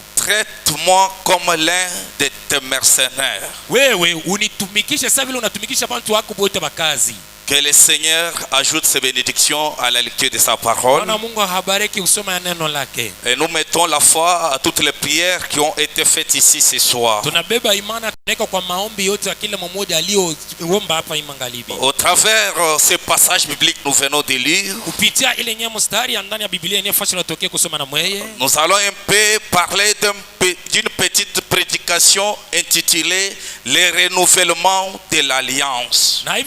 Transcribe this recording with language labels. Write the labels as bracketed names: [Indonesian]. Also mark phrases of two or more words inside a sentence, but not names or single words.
[French] Traite-moi comme l'un de tes mercenaires. [Swahili] Wewe unitumikishe sasa vile unatumikisha watu wako wote bakazi. [French] Que le Seigneur ajoute ses bénédictions à la lecture de sa parole. Et nous mettons la foi à toutes les prières qui ont été faites ici ce soir. Au travers ces passages bibliques nous venons de lire, nous allons un peu parler d'une petite prédication intitulée Les renouvellements de l'alliance.